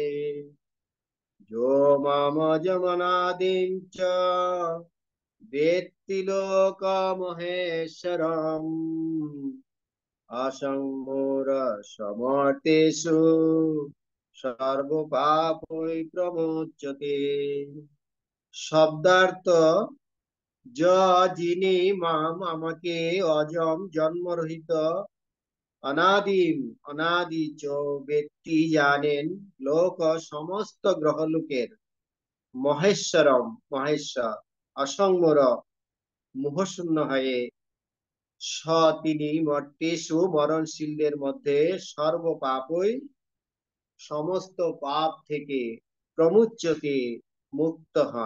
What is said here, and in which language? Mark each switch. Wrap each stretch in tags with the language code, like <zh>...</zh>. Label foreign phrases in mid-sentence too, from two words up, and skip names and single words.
<sa>जो मामजमनादिं च वेत्ति लोकमहेश्वरम् असंमोरसमर्थेषु सर्वपापै प्रमुच्यते।</sa> <bn>শব্দার্থ, যিনি মাম আমাকে অজম জন্মরহিত অনাদিম অনাদি চ ব্যক্তি জানেন লোক সমস্ত গ্রহলোকের মহেশ্বরম মহেশ্বর অসংবর মোহশূন্য হয়ে স তিনি মর্তেষু মরণশীলদের মধ্যে সর্বপাপই সমস্ত পাপ থেকে প্রমুচ্যতে মুক্ত হন।</bn>